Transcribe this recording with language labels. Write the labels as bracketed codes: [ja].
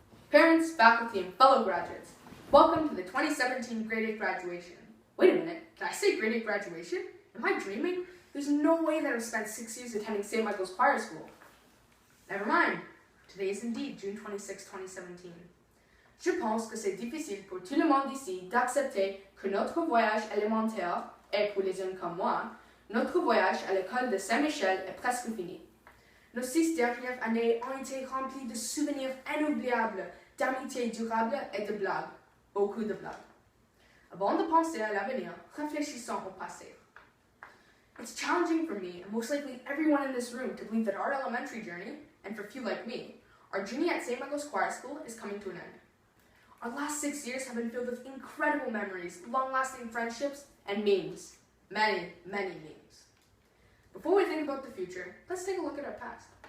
[en] Parents, faculty, and fellow graduates, welcome to the 2017 Grade 8 graduation. Wait a minute, did I say Grade 8 graduation? Am I dreaming? There's no way that I've spent 6 years attending St. Michael's Choir School. Never mind, today is indeed June 26, 2017. [fr] Je pense que c'est difficile pour tout le monde ici d'accepter que notre voyage élémentaire, et pour les jeunes comme moi, notre voyage à l'école de Saint-Michel est presque fini. Nos 6 dernières années ont été remplies de souvenirs inoubliables, d'amitié durable et de blagues. Beaucoup de blagues. Avant de penser à l'avenir, réfléchissons au passé. [en] It's challenging for me, and most likely everyone in this room, to believe that our elementary journey, and for few like me, our journey at St. Michael's Choir School is coming to an end. Our last 6 years have been filled with incredible memories, long-lasting friendships, and memes. Many, many memes. Before we think about the future, let's take a look at our past.